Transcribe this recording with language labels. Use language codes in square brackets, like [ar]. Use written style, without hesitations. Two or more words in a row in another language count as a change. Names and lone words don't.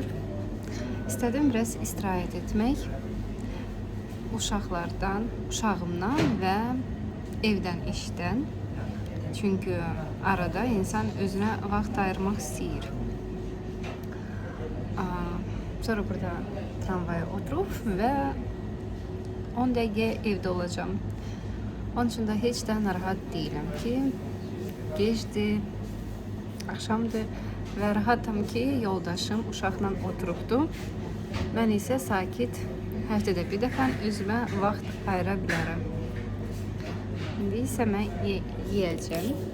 [az] İstədim biraz istirahət etmək. Uşağımdan və evdən, işdən. Çünkü arada insan özünə vaxt ayırmaq istəyir. Sonra burada tramvaya oturup ve 10 dəqiqə evdə olacağım. [tr] Onun için de hiç de narahat değilim ki gecdir, akşamdır ve rahatım ki [az] yoldaşım uşaqla oturubdu. [tr] Ben ise [az] sakit həftədə bir dəfə özümə vaxt ayıra bilərəm. İndi isə mən yeyəcəm.